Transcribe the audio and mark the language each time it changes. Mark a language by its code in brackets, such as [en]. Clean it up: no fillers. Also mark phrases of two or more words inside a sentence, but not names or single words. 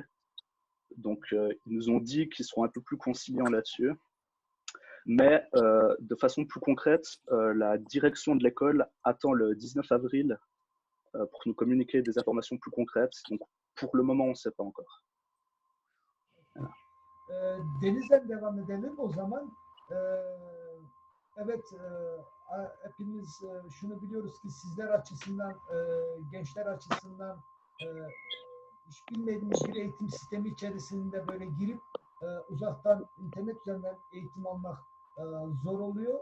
[fr] Donc ils nous ont dit qu'ils seront un peu plus conciliants là-dessus. Mais de façon plus concrète, la direction de l'école attend le 19 avril pour nous communiquer des informations plus concrètes. Donc, pour le moment, on ne sait pas encore. [tr] Deniz'den devam edelim o zaman. Evet, hepimiz şunu biliyoruz ki sizler açısından, gençler açısından hiç bilmediğimiz bir eğitim sistemi içerisinde böyle girip uzaktan internet üzerinden eğitim almak zor oluyor.